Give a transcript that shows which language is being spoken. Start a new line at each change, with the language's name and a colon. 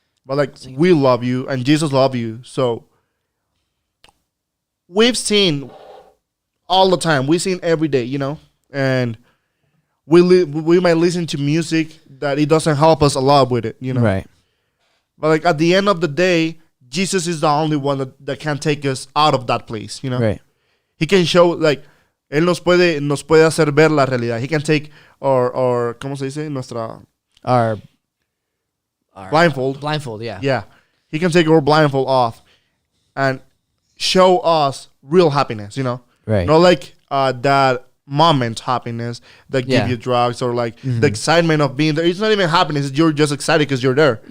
English: But, like, we love you and Jesus loves you. So, we've seen all the time. We've seen every day, you know? And we might listen to music that it doesn't help us a lot with it, you know? Right. But, like, at the end of the day, Jesus is the only one that can take us out of that place, you know? Right. He can show, like,
Spanish: Él nos puede hacer ver la realidad.
English: He can take our
Spanish: ¿cómo se dice?
English: Our blindfold. Blindfold, yeah. Yeah. He can take our blindfold off and show us real happiness, you know? Right. Not like that moment happiness that give you drugs or like the excitement of being there. It's not even happiness. You're just excited because you're there.